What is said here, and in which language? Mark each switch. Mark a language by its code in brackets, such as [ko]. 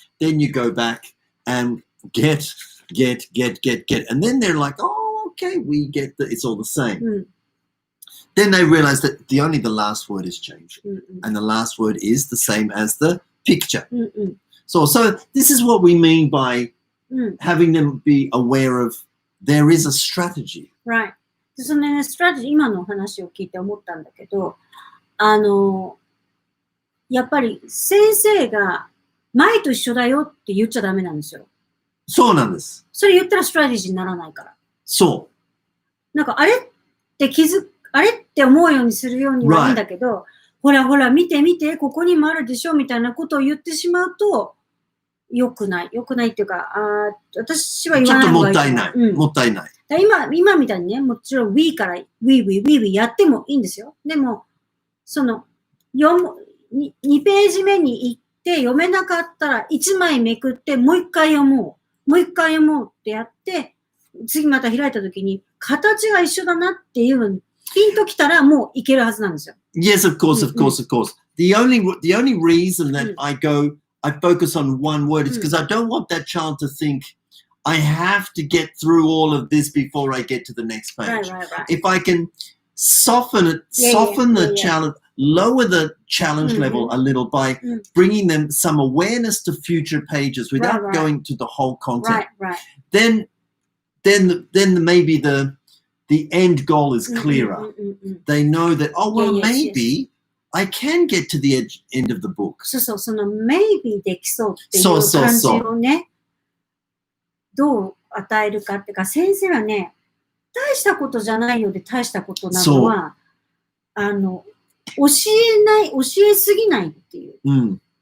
[en] Then you go back and get. And then they're like, oh, okay, we get it's all the same. Then they realize that only the last word is changed. And the last word is the same as the picture. So this is what we mean by having them be aware of there is a strategy. Right. [ja] そのね、ストラテジー、今の話を聞いて思ったんだけど、やっぱり先生が前と一緒だよって言っちゃダメなんですよ。そうなんです。それ言ったらストラテジーにならないから。そう。なんかあれって思うようにするようにはいいんだけど、ほら、見て、ここにもあるでしょみたいなことを言ってしまうと、良くないっていうか、私は言わない方がいい。ちょっともったいない。今みたいにね、もちろん we から we やってもいいんですよ。でも、2ページ目に行って読めなかったら1枚めくってもう一回読もうってやって、次また開いたときに形が一緒だなっていうのにピンときたらもういけるはずなんですよ。 [en] Yes, of course. The only reason that I focus on one word is because I don't want that child to think I have to get through all of this before I get to the next page. Right. If I can soften the challenge, lower the challenge level a little by bringing them some awareness to future pages without going to the whole content. Right. Then maybe the end goal is clearer. They know that, maybe I can get to the end of the book. [ja] そう、その maybe できそうっていう感じをね、どう与えるかっていうか、先生はね、大したことじゃないようで大したことなのは、教えすぎないっていう。